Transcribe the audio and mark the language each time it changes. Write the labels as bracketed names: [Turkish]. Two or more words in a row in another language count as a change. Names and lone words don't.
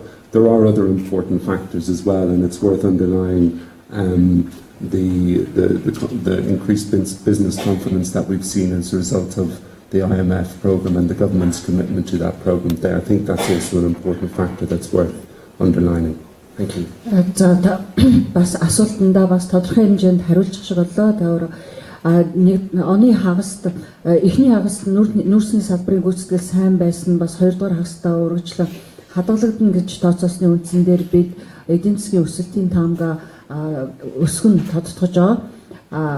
[English] There are other important factors as well, and it's worth underlining the increased business confidence that we've seen as a result of the IMF program and the government's commitment to that program there. I think that's also an important factor that's worth underlining. Thank you. [Mongolian] За бас асуултандаа бас тодорхой хэмжээнд хариулчих шиг боллоо. Тэр оны хагаст эхний хагаст нүүрсний салбарын гүйцэтгэл сайн байсан, бас 2 дугаар хагастаа өргөжлөн хадгалагдана гэж тооцоосны үндсэн дээр бид эдийн засгийн өсөлтийн таамаг өсгөн тодтогч байгаа.